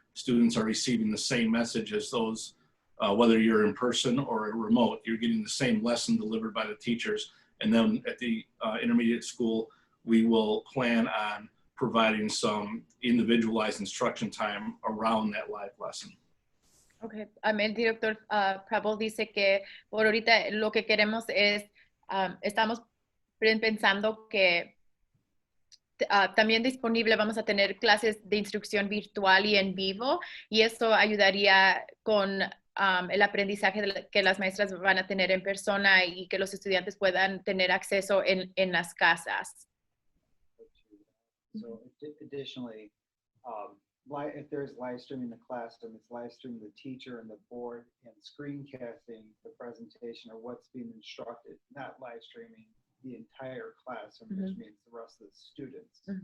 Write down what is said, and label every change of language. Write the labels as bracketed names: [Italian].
[English] Students are receiving the same message as those, whether you're in person or remote, you're getting the same lesson delivered by the teachers. And then at the intermediate school, we will plan on providing some individualized instruction time around that live lesson. Okay. [Spanish] El director Prebble dice que por ahorita lo que queremos es, estamos pensando que también disponible vamos a tener clases de instrucción virtual y en vivo, y eso ayudaría con el aprendizaje que las maestras van a tener en persona y que los estudiantes puedan tener acceso en las casas. [English] So additionally, if there's live streaming the classroom, it's live streaming the teacher and the board and screencasting the presentation or what's being instructed, not live streaming the entire classroom, which means the rest of the students.